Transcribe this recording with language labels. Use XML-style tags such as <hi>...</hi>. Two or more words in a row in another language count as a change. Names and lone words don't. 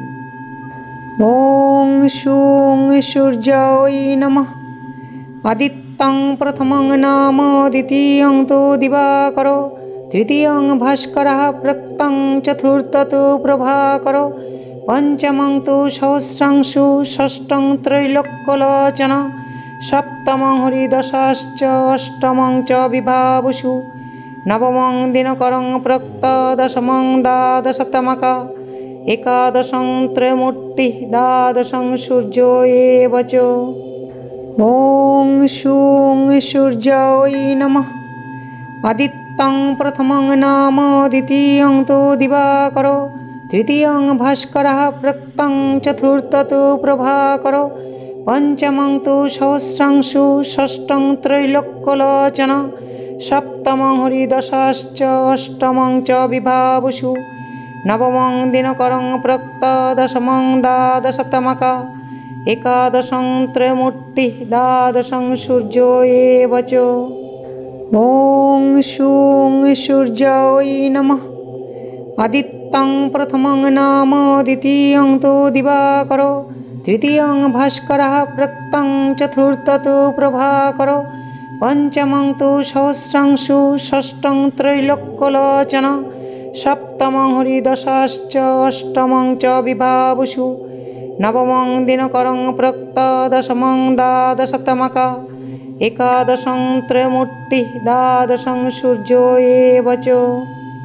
<sa>ওং সুং সূর্যায় নমঃ। আদিত্যং প্রথমং নাম দ্বিতীয়ং তু দিবাকর তৃতীয়ং ভাস্করঃ প্রক্তং চতুর্থ প্রভাকর পঞ্চমং তু সহস্রাংশু ষষ্ঠং ত্রৈলোক্যলোচন সপ্তমং হরিদশাশ্চ অষ্টমং চ বিভাবসু নবমং দিনকরং প্রক্ত দশমং দ্বাদশতমক একাদশং ত্রয়মূর্তি দ্বাদশং সূর্য এব চ। ওং সুং সূর্যায় নমঃ। আদিত্যং প্রথমং নাম দ্বিতীয়ং তু দিবাকর তৃতীয়ং ভাস্করঃ প্রক্তং চতুর্থ প্রভাকর পঞ্চমং তু সহস্রাংশু ষষ্ঠং ত্রৈলোক্যলোচন সপ্তমং হরিদশাশ্চ অষ্টমং চ বিভাবসু নবমং দিনকরং প্রক্ত দশমং দ্বাদশতমক একাদশং ত্রয়মূর্তি দ্বাদশং সূর্য এব চ। ওং সুং সূর্যায় নমঃ। আদিত্যং প্রথমং নাম দ্বিতীয়ং তু দিবাকর তৃতীয়ং ভাস্করঃ প্রক্তং চতুর্থ প্রভাকর পঞ্চমং তু সহস্রাংশু ষষ্ঠং ত্রৈলোক্যলোচন সপ্তমং হরিদশাশ্চ অষ্টমং চ বিভাবসু নবমং দিনকরং প্রক্ত দশমং দ্বাদশতমক একাদশং ত্রয়মূর্তি দ্বাদশং সূর্য এব চ।</sa>